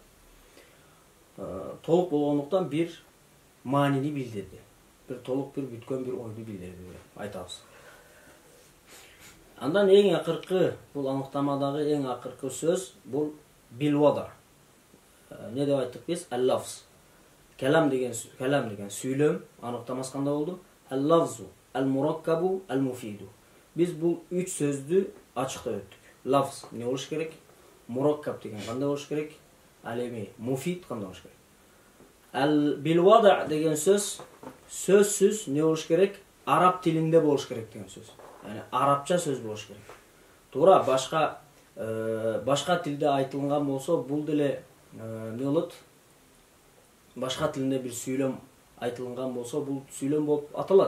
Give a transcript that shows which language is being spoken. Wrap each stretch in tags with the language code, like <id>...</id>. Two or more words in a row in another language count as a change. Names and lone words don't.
<ky>Толук болгондуктан bir маанини билдирди. Bir толук bir бүткөн bir ойду билдирди деп айтабыз. Андан эң акыркы, бул аныктамадагы эң акыркы сөз бул билвада. Не деп айттык биз? Al-lafz. Kelam деген сүйлөm аныктамасы кандай болду?</ky> <ar>اللفظ المركب المفيد.</ar> <ky>Биз бул 3 сөздү ачыктап өттүк. Lafz не болуш керек? Murakkab деген кандай болуш керек? Ал эми mufid кандай болуш керек? Al-bilwada деген сөз сөзсүз не болуш керек? Араб тилинде болуш керек деген сөз. Yani арабча сөз болуш керек. Туура, башка тилде айтылган болсо, бул деле не болот? Башка тилинде bir сүйлөм айтылган болсо, бул сүйлөм болуп аталат.</ky>